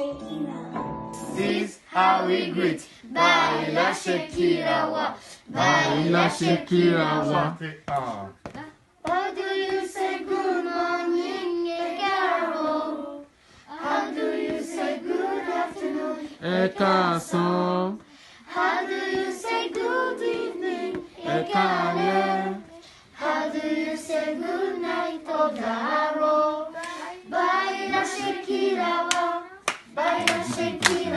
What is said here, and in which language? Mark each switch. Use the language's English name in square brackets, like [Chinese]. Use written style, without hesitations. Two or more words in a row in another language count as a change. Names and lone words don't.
[English] This is how we greet. [Yoruba] Báyìí la ṣe kíra wa. Báyìí la ṣe kíra wa. [English] How do you say good morning, káàárọ? How do you say good afternoon, [Yoruba] Káàsán? [English] How do you say good evening, [Yoruba] Káàlẹ? [English] How do you say good night, dáàrọ? [Yoruba] Báyìí la ṣe kíra wa. Báyìí la ṣe kíra wa.